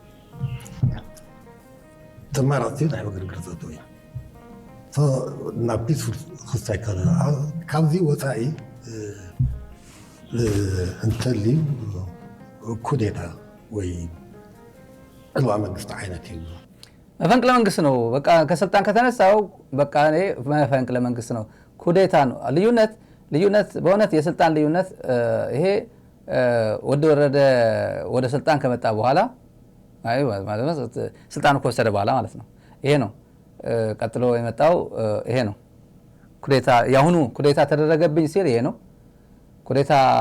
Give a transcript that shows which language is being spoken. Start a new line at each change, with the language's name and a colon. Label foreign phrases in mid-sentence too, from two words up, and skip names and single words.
Tigrinya: ተመራፂ ናይ ዕግርግር ዘእቱ እዩ ናብ ፒስፉል ክስታይ ካብዚ ወፃኢ እንተልዩ ኩዴታ ወይ ዕልዋ መንግስት ዓይነት እዩ
Amharic: መፈንቅለ መንግስት ነው። በቃ ከስልጣን ከተነሳው በቃ መፈንቅለ መንግስት ነው፣ ኩዴታ ነው። ልዩነት በእውነት የስልጣን ልዩነት ይሄ ወደ ስልጣን ከመጣ በኋላ ማለት ስልጣን ከወሰደ በኋላ ማለት ነው። ይሄ ነው ቀጥሎ የመጣው ይሄ ነው። ኩዴታ ያሁኑ ኩዴታ ተደረገብኝ ሲል ይሄ ነው። ኩዴታ